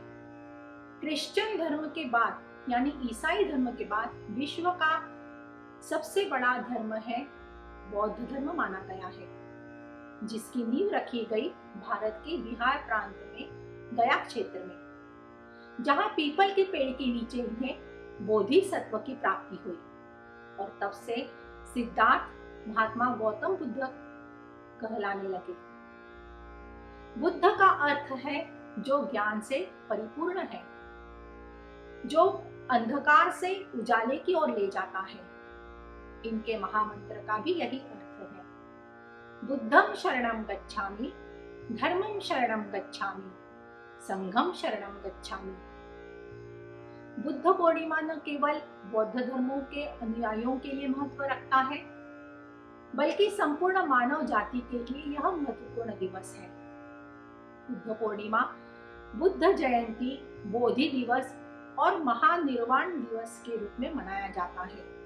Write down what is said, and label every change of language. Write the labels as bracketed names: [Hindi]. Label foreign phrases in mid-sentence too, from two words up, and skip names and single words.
[Hindi] क्रिश्चियन धर्म के बाद यानी ईसाई धर्म के बाद विश्व का सबसे बड़ा धर्म है बौद्ध धर्म माना गया है, जिसकी नींव रखी गई भारत के बिहार प्रांत में गया क्षेत्र में, जहां पीपल के पेड़ के नीचे इन्हें बोधिसत्व की प्राप्ति हुई और तब से सिद्धार्थ महात्मा गौतम बुद्ध कहलाने लगे। बुद्ध का अर्थ है जो ज्ञान से परिपूर्ण है, जो अंधकार से उजाले की ओर ले जाता है। इनके महामंत्र का भी यही अर्थ है। [Pali] बुद्धं शरणं गच्छामि, धर्मं शरणं गच्छामि, संघं शरणं गच्छामि। [Hindi] बुद्ध पूर्णिमा न केवल बौद्ध धर्मों के अनुयायियों के लिए महत्व रखता है, बल्कि संपूर्ण मानव जाति के लिए यह महत्वपूर्ण दिवस है। बुद्ध पूर्णिमा, बुद्ध जयंती, बोधि दिवस और महानिर्वाण दिवस के रूप में मनाया जाता है।